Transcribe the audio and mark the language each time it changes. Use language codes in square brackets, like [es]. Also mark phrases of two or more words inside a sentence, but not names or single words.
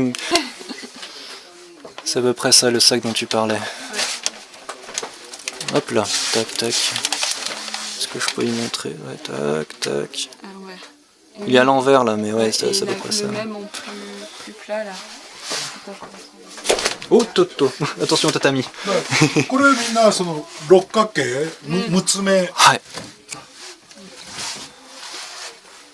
[fr] C'est à peu près ça le sac dont tu parlais. Hop là, tac tac. Est-ce que je peux y montrer? Ouais, tac tac. Ah ouais. Il est à l'envers là, mais ouais, c'est à peu près ça. Même en plus plat là. Oh Toto, attention tatami. [ja] これみんなその六角形6つ目。はい。